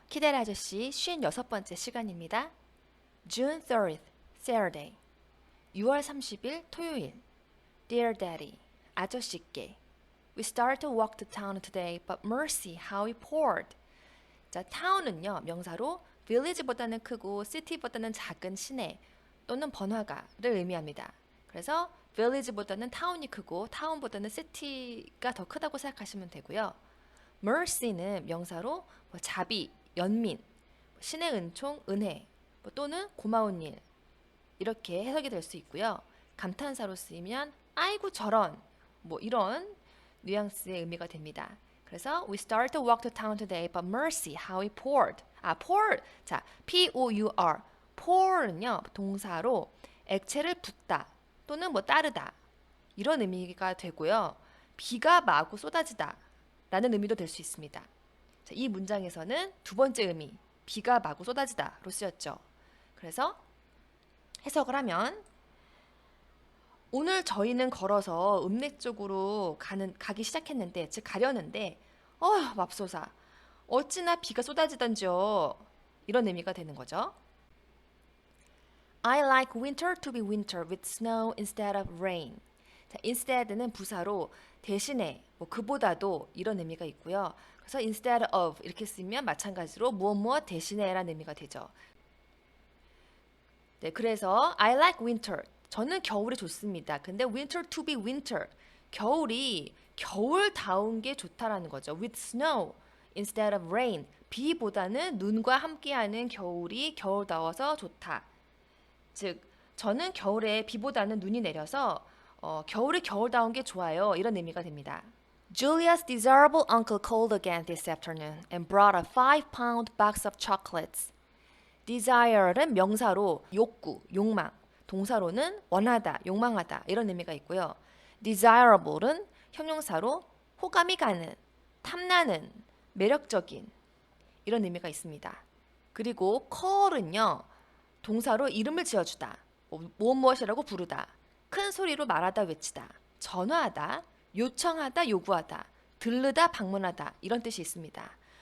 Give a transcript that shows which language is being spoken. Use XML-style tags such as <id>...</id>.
<ko>키델 아저씨 56번째 시간입니다.</ko> <en>June 30th, Saturday.</en> <ko>6월 30일 토요일.</ko> <en>Dear Daddy,</en> <ko>아저씨께.</ko> <en>We started to walk to town today, but mercy, how it poured.</en> <ko>자, town은요, 명사로 village보다는 크고 city보다는 작은 시내 또는 번화가를 의미합니다. 그래서 village보다는 town이 크고 town보다는 city가 더 크다고 생각하시면 되고요. mercy는 명사로 자비, 연민, 신의 은총, 은혜 또는 고마운 일 이렇게 해석이 될 수 있고요. 감탄사로 쓰이면 아이고 저런 이런 뉘앙스의 의미가 됩니다. 그래서</ko> <en>we started to walk to town today, but mercy, how it poured. pour. 자, P-O-U-R.</en> <ko>pour는요 동사로 액체를 붓다 또는 따르다 이런 의미가 되고요. 비가 마구 쏟아지다 라는 의미도 될 수 있습니다. 자, 이 문장에서는 두 번째 의미, 비가 마구 쏟아지다로 쓰였죠. 그래서 해석을 하면 오늘 저희는 걸어서 읍내 쪽으로 가기 시작했는데, 즉 가려는데 맙소사 어찌나 비가 쏟아지던지요. 이런 의미가 되는 거죠.</ko> <en>I like winter to be winter with snow instead of rain.</en> <ko>자, instead는 부사로 대신에 그보다도 이런 의미가 있고요. 그래서 instead of 이렇게 쓰면 마찬가지로 무엇 대신에라는 의미가 되죠. 네, 그래서</ko> <en>I like winter.</en> <ko>저는 겨울이 좋습니다. 근데</ko> <en>winter to be winter.</en> <ko>겨울이 겨울다운 게 좋다라는 거죠.</ko> <en>With snow instead of rain.</en> <ko>비보다는 눈과 함께하는 겨울이 겨울다워서 좋다. 즉, 저는 겨울에 비보다는 눈이 내려서 겨울이 겨울다운 게 좋아요. 이런 의미가 됩니다.</ko> <en>Julia's desirable uncle called again this afternoon and brought a 5-pound box of chocolates.</en> <ko>desire는 명사로 욕구, 욕망, 동사로는 원하다, 욕망하다 이런 의미가 있고요. desirable은 형용사로 호감이 가는, 탐나는, 매력적인 이런 의미가 있습니다. 그리고 call은요. 동사로 이름을 지어주다, 무엇이라고 부르다, 큰 소리로 말하다, 외치다, 전화하다, 요청하다, 요구하다, 들르다, 방문하다 이런 뜻이 있습니다.</ko>